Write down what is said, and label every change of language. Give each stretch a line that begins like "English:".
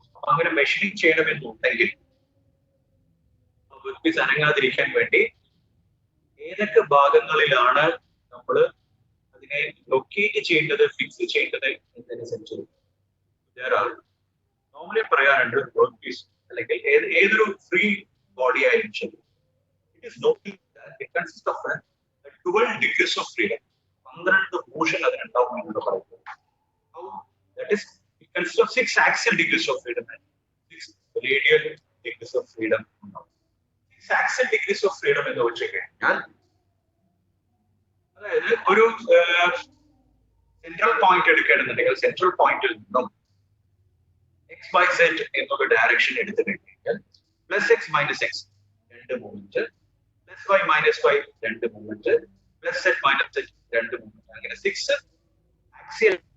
Malayalam: അപ്പൊ അങ്ങനെ മെഷീനിങ് ചെയ്യണമെന്നുണ്ടെങ്കിൽ വർക്ക് പീസ് അനങ്ങാതിരിക്കാൻ വേണ്ടി ഏതൊക്കെ ഭാഗങ്ങളിലാണ് നമ്മൾ അതിനെ ലൊക്കേറ്റ് ചെയ്യേണ്ടത്, ഫിക്സ് ചെയ്യേണ്ടത് എന്നതനുസരിച്ച് നോർമലി പറയാറുണ്ട് വർക്ക് പീസ് അല്ലെങ്കിൽ ഏതൊരു ഫ്രീ ബോഡി ആയാലും ശരി,
English: It is noting it consist of 12 degrees of freedom.
Malayalam: 12 motion അതിനുണ്ടാവും എന്നാണ് പറയുന്നത്.
English: That is, it consists of 6 axial degrees of freedom and 6 radial degrees of freedom. 6 axial degrees of freedom
Malayalam: എന്ന് വെച്ച് കഴിഞ്ഞാൽ അതായത് ഒരു സെൻട്രൽ പോയിന്റ് എടുക്കുകയാണെന്നുണ്ടെങ്കിൽ സെൻട്രൽ പോയിന്റിൽ നിന്നും XYZ എന്നൊരു ഡയറക്ഷൻ എടുത്തു കഴിഞ്ഞാൽ +x - x 2 movement, +y - y 2 movement, +z - z 2 movement, അങ്ങനെ 6 ആക്സിയൽ.